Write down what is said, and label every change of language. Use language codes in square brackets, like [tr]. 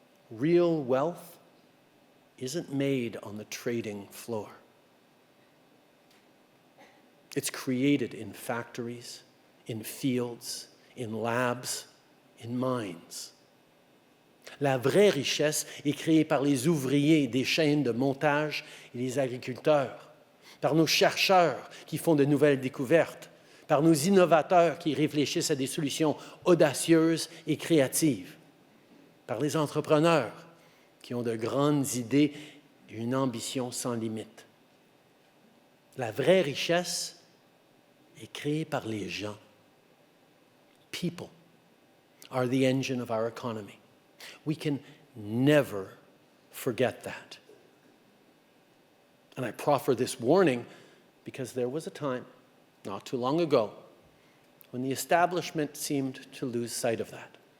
[en] Real wealth isn't made on the trading floor. It's created in factories, in fields, in labs, in mines. [fr] La vraie richesse est créée par les ouvriers des chaînes de montage et les agriculteurs, par nos chercheurs qui font de nouvelles découvertes, par nos innovateurs qui réfléchissent à des solutions audacieuses et créatives, par les entrepreneurs qui ont de grandes idées et une ambition sans limite. La vraie richesse est créée par les gens. [en] People are the engine of our economy. We can never forget that. And I proffer this warning because there was a time, not too long ago, when the establishment seemed to lose sight of that.